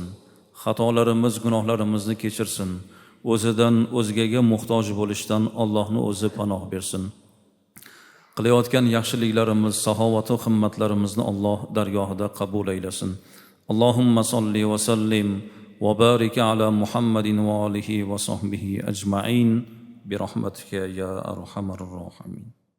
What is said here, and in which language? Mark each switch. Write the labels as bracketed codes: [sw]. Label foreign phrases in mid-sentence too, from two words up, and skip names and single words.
[uz] Xatolarimiz, gunohlarimizni kechirsin. O'zidan o'zgaga muhtoj bo'lishdan Allohni o'zi panoh bersin. Qilayotgan yaxshiliklarimiz, saxovat va himmatlarimizni Alloh dargohida qabul aylasin. [ar] اللهم صل وسلم وبارك على محمد وآله وصحبه أجمعين برحمتك يا أرحم الراحمين.